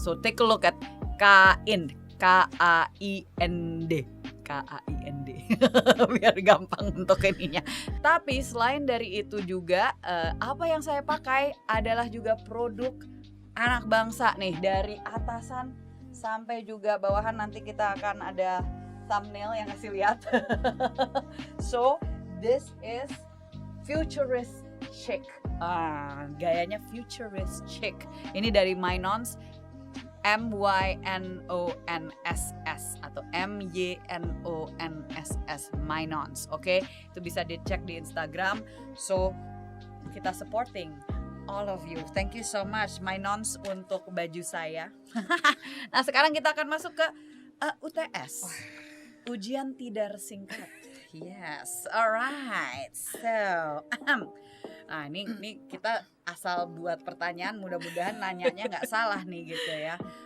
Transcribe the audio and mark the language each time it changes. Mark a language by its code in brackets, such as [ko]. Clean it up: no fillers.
[en] So take a look at Kain, KAIND, KAIND [id] biar gampang untuk ininya. Tapi selain dari itu juga apa yang saya pakai adalah juga produk anak bangsa nih, dari atasan sampai juga bawahan. Nanti kita akan ada thumbnail yang kasih lihat. [en] So this is futurist chic. [id] Gayanya futurist chic. Ini dari Mynons, MYNONSS atau MYNONSS, Mynons. Oke, itu bisa dicek di Instagram. [en] So kita supporting all of you. Thank you so much Mynons [id] untuk baju saya. Nah sekarang kita akan masuk ke UTS, ujian tidar singkat. [en] Yes, alright. So [id] nah ini kita asal buat pertanyaan, mudah-mudahan nanyanya nggak salah nih gitu ya.